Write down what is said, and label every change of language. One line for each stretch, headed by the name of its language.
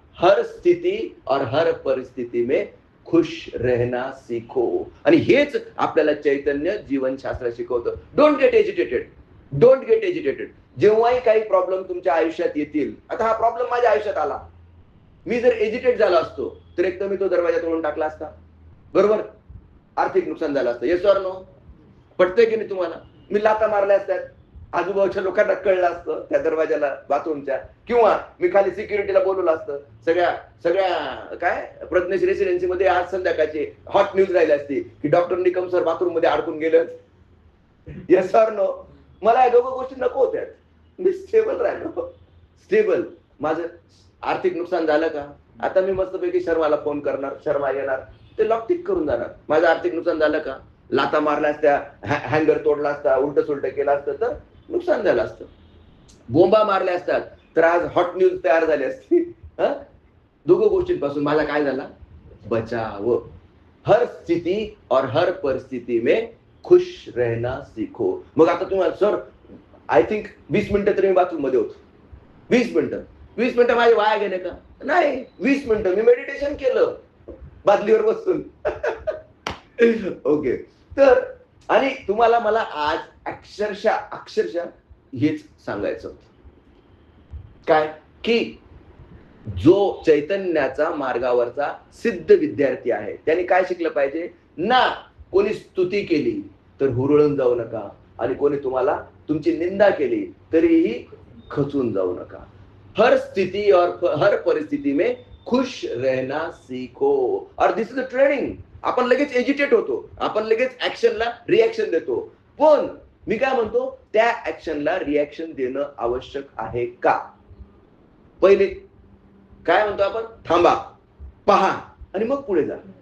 Hindi: हर स्थिती और हर परिस्थिती में खुश रहना सीखो.
Marathi: आणि हेच आपल्याला चैतन्य जीवनशास्त्र शिकवतं.
English: Don't get agitated.
Marathi: जेव्हाही काही प्रॉब्लेम तुमच्या आयुष्यात येतील, आता हा प्रॉब्लेम माझ्या आयुष्यात आला, मी जर एजिटेट झाला असतो तर एक तर मी तो दरवाजा तोडून टाकला असता, बरोबर, आर्थिक नुकसान झालं असतं.
English: yes or no,
Marathi: पटतंय की नाही तुम्हाला. मी लाथा मारल्या असत्यात, आजूबाजूच्या लोकांना कळलं असतं त्या दरवाजाला बाथरूमच्या, किंवा मी खाली सिक्युरिटीला बोलवलं असतं. सगळ्या काय प्रज्ञेश रेसिडेन्सी मध्ये आज संध्याकाळची हॉट न्यूज राहिली असती की डॉक्टर निकम सर बाथरूम मध्ये अडकून गेलं.
English: Yes or no.
Marathi: मला या दोघं गोष्टी नको होत्या. मी स्टेबल राहिलो. स्टेबल. माझं आर्थिक नुकसान झालं का, आता मी मस्तपैकी शर्माला फोन करणार, शर्मा येणार, ते लॉक टिक करून जाणार. माझं आर्थिक नुकसान झालं का, लाता मारल्या असत्या, हँगर तोडला असता, उलट सुलट केलं असतं तर नुकसान झालं असतं. बोंबा मारल्या असतात तर आज हॉट न्यूज तयार झाली असती. दोघं गोष्टींपासून मला काय झाला, बचाव.
Hindi: हर स्थिती और हर परिस्थिती में खुश रहना सीखो.
Marathi: मग आता तुम्हाला सर
English: I think
Marathi: 20 मिनिटं तरी मी बाथरूम मध्ये होतो. 20 मिनिटं माझे वाया गेले का, नाही. 20 मिनिटं मी मेडिटेशन केलं बादलीवर बसून. ओके. तर आणि तुम्हाला मला आज अक्षरशः हेच सांगायचं होतं, काय की जो चैतन्याचा मार्गावरचा सिद्ध विद्यार्थी आहे त्याने काय शिकलं पाहिजे ना, कोणी स्तुती केली तर हुरळून जाऊ नका, आणि कोणी तुम्हाला तुमची निंदा केली तरीही खचून जाऊ नका.
Hindi: हर स्थिती और हर परिस्थिती में खुश रहना सीखो.
English: और this is a training.
Marathi: आपण लगेच एजिटेट होतो, आपण लगेच ऍक्शनला रिॲक्शन देतो, पण मी काय म्हणतो, त्या ऍक्शनला रिॲक्शन देणं आवश्यक आहे का. पहिले काय म्हणतो आपण, थांबा, पहा आणि मग पुढे जा.